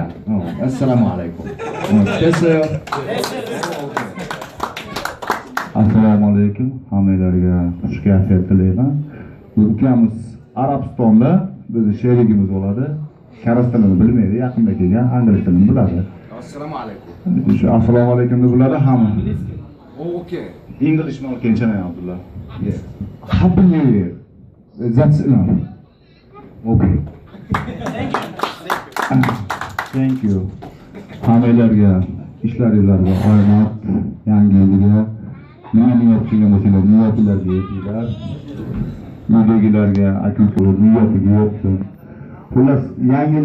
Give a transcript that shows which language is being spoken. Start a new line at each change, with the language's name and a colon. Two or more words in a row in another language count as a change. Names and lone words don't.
Uzbek: Assalomu alaykum. Assalomu alaykum. Hammalarga xush kayfiyat tilayman. Bu ukamiz Arabistonda bizni sherigimiz bo'ladi. Koreys tilini bilmaydi, yaqinda kelgan, ingliz tilini biladi. Assalomu alaykum. Shu assalomu alaykum deb biladi hamma.
English: Okay. English man can channel Abdullah. Yes. Happy New Year. That's enough. Okay. Thank you.
Uzbek: Hammalarga, ishlaringizga omad, yangi yilga nima niyat qilgan bo'lsangiz, niyatlarga yetinglar. Uydagilarga, aka-ukalar niyatiga yetsin. Xullas, yangi